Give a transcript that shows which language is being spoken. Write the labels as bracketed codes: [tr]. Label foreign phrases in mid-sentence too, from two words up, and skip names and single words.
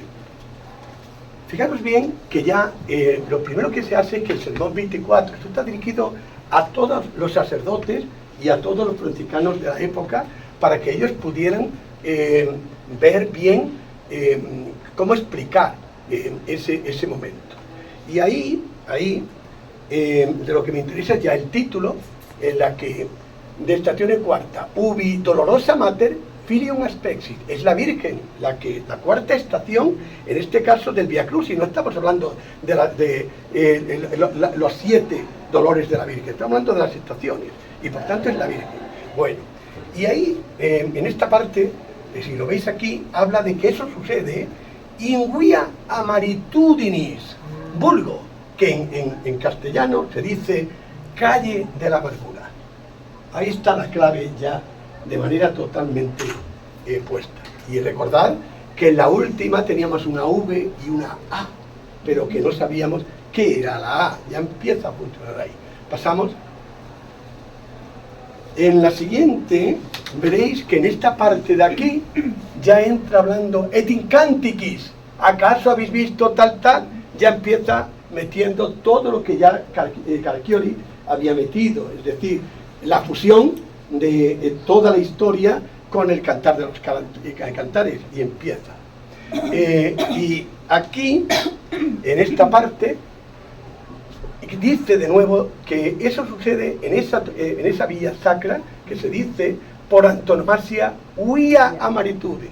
[es] Fijaros bien que ya lo primero que se hace es que el sermón 24, esto está dirigido a todos los sacerdotes y a todos los franciscanos de la época, para que ellos pudieran ver bien cómo explicar ese momento. Y ahí de lo que me interesa es ya el título, en la que [la] de Statione Quarta, ubi dolorosa mater filium aspexit, [es] es la Virgen, la cuarta estación, en este caso del Via Crucis. No estamos hablando de los 7 dolores de la Virgen, estamos hablando de las estaciones, y por tanto es la Virgen. Bueno, y ahí, en esta parte, si lo veis aquí, habla de que eso sucede [la] in via amaritudinis, vulgo, [es] que en castellano se dice calle de la amargura. Ahí está la clave ya de manera totalmente puesta. Y recordad que en la última teníamos una V y una A, pero que no sabíamos qué era la A. Ya empieza a funcionar ahí. Pasamos. En la siguiente veréis que en esta parte de aquí ya entra hablando [la] et incantiquis. [es] ¿Acaso habéis visto tal, tal? Ya empieza metiendo todo lo que ya Caraccioli había metido, es decir, la fusión de toda la historia con el Cantar de los Cantares, y empieza. Y aquí, en esta parte, dice de nuevo que eso sucede en esa vía sacra que se dice por antonomasia [la] via amaritudinis.